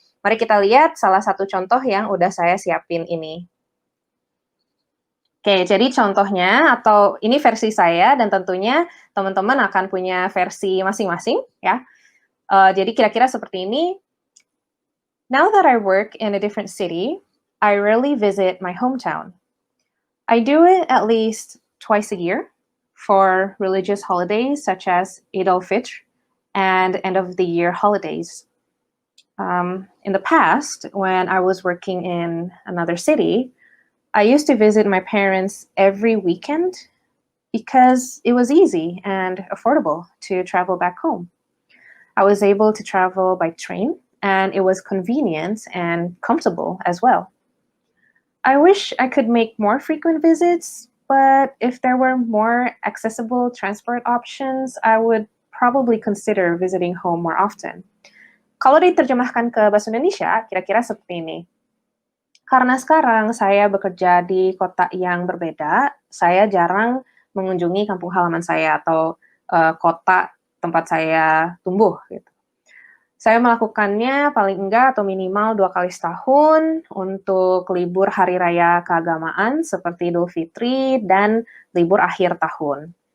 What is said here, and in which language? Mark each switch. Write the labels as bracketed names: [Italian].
[Indonesian] Mari kita lihat salah satu contoh yang udah saya siapin ini. Oke, jadi contohnya atau ini versi saya dan tentunya teman-teman akan punya versi masing-masing ya. Jadi kira-kira seperti ini. [English] Now that I work in a different city, I rarely visit my hometown. I do it at least twice a year for religious holidays such as Eid al-Fitr and end of the year holidays. In the past, when I was working in another city, I used to visit my parents every weekend because it was easy and affordable to travel back home. I was able to travel by train, and it was convenient and comfortable as well. I wish I could make more frequent visits, but if there were more accessible transport options, I would probably consider visiting home more often. [Indonesian] Kalau diterjemahkan ke bahasa Indonesia, kira-kira seperti ini. Karena sekarang saya bekerja di kota yang berbeda, saya jarang mengunjungi kampung halaman saya atau kota tempat saya tumbuh gitu. Saya melakukannya paling enggak atau minimal 2 kali setahun untuk libur hari raya keagamaan seperti Idul Fitri dan libur akhir tahun.